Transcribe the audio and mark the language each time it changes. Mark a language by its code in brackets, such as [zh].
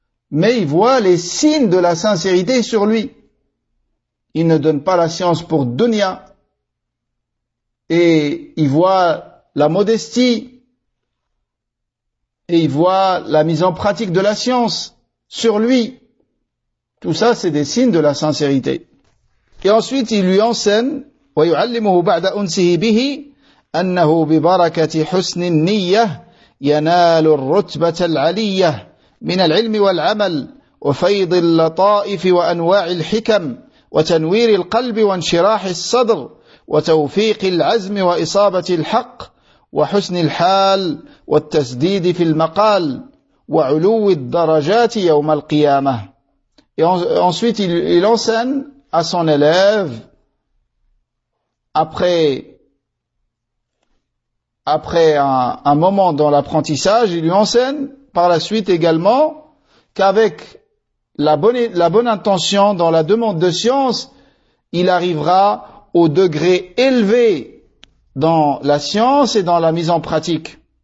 [fr] Mais il voit les signes de la sincérité sur lui. Il ne donne pas la science pour dunya. Et il voit la modestie. Et il voit la mise en pratique de la science sur lui. Tout ça, c'est des signes de la sincérité. Et ensuite, il lui enseigne, [ar] وَيُعَلِّمُهُ بَعْدَ أُنْسِهِ بِهِ أَنَّهُ بِبَرَكَةِ حُسْنِ النِّيَّةِ يَنَالُ الرُّتْبَةَ الْعَلِيَّةِ مِنَ الْعِلْمِ وَالْعَمَلِ وَفَيْضِ اللَّطَائِفِ وَأَنْوَاعِ الْحِكَمِ وَتَنْوِيرِ الْقَلْبِ وَانْشِرَاحِ الصَّدْرِ وَتَوْفِيقِ الْعَزْمِ وَإِصَابَةِ الْحَقِّ وَحُسْنِ الْحَالِ وَالتَّسْدِيدِ فِي الْمَقَالِ وَعُلُوِّ الدَّرَجَاتِ يَوْمَ الْقِيَامَةِ. [fr] Et ensuite, il enseigne à son élève, après un moment dans l'apprentissage, il lui enseigne par la suite également qu'avec la bonne intention dans la demande de science, il arrivera au degré élevé dans la science et dans la mise en pratique.